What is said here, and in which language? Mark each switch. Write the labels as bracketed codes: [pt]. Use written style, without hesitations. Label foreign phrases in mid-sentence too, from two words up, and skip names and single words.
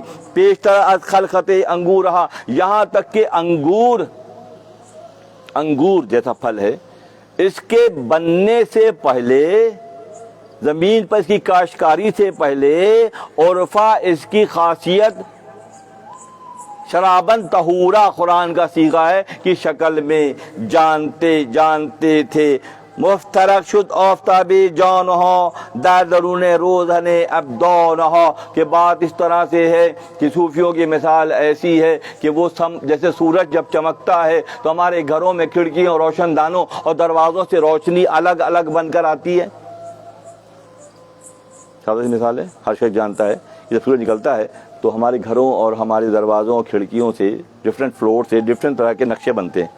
[fa] پیشتر از خلقت انگور [ur] رہا، یہاں تک کہ انگور جیسا پھل ہے، اس کے بننے سے پہلے، زمین پر اس کی کاشتکاری سے پہلے، عرفہ اس کی خاصیت [ar] شرابن طہورا [ur] قرآن کا صیغہ ہے کی شکل میں جانتے تھے. [fa] مفترق شد آفتابی جان ہو در درون روزن ابدان ہو، [ur] کہ بات اس طرح سے ہے کہ صوفیوں کی مثال ایسی ہے کہ وہ جیسے سورج جب چمکتا ہے تو ہمارے گھروں میں کھڑکیوں، روشن دانوں اور دروازوں سے روشنی الگ الگ بن کر آتی ہے. سادہ مثال ہے، ہر شخص جانتا ہے جب سورج نکلتا ہے تو ہمارے گھروں اور ہمارے دروازوں اور کھڑکیوں سے [en] different floor [ur] سے ڈفرینٹ طرح کے نقشے بنتے ہیں.